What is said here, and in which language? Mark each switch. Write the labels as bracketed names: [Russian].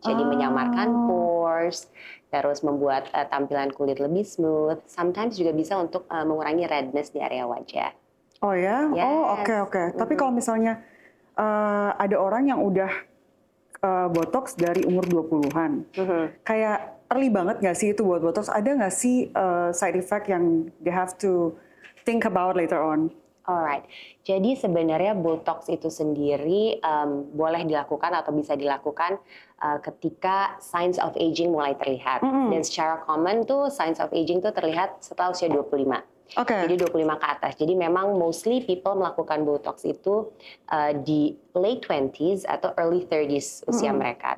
[Indonesian] Jadi menyamarkan pores, terus membuat tampilan kulit lebih smooth. Sometimes juga bisa untuk mengurangi redness di area wajah. Oh ya? [English] Yes. [Indonesian] Oke. Tapi kalau misalnya ada orang yang udah Botox dari umur 20-an, kayak early banget nggak sih itu buat Botox? Ada nggak sih [English] side effect yang they have to think about later on? [Indonesian] Alright, jadi sebenarnya Botox itu sendiri boleh dilakukan atau bisa dilakukan ketika [English] signs of aging [Indonesian] mulai terlihat. Dan secara common tuh signs of aging tuh terlihat setelah usia 25. Jadi 25 ke atas. Jadi memang [English] mostly people [Indonesian] melakukan Botox itu di [English] late 20s [Indonesian] atau [English] early 30s [Indonesian] usia mereka.